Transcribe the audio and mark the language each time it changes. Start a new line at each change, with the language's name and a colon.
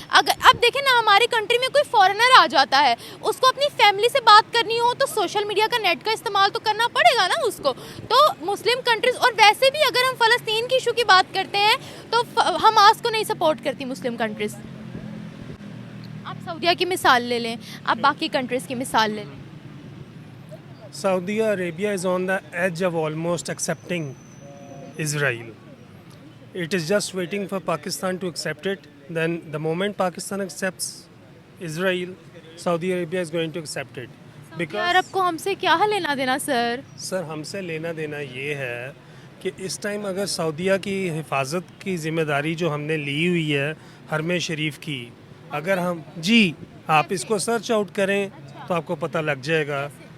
Urdu: اگر اب دیکھیں نا, ہماری کنٹری میں کوئی فارنر آ جاتا ہے, اس کو اپنی فیملی سے بات کرنی ہو تو سوشل میڈیا کا, نیٹ کا استعمال تو کرنا پڑے گا نا اس کو. تو مسلم کنٹریز, اور ویسے بھی اگر ہم فلسطین کی ایشو کی بات کرتے ہیں تو حماس کو نہیں سپورٹ کرتی مسلم کنٹریز. آپ سعودیہ کی مثال لے لیں, آپ باقی کنٹریز کی مثال لے لیں.
English: Saudi Arabia is on the edge of almost accepting Israel. It is just waiting for Pakistan to accept it. Then the moment Pakistan accepts Israel, Saudi Arabia is going to accept it.
Urdu: عرب کو ہم سے کیا لینا دینا سر؟ سر ہم سے لینا دینا یہ ہے کہ اس ٹائم اگر سعودیہ کی حفاظت کی ذمہ داری جو ہم نے لی ہوئی ہے حرم شریف کی، اگر ہم آپ اس کو سرچ آؤٹ کریں تو آپ کو پتہ لگ جائے گا.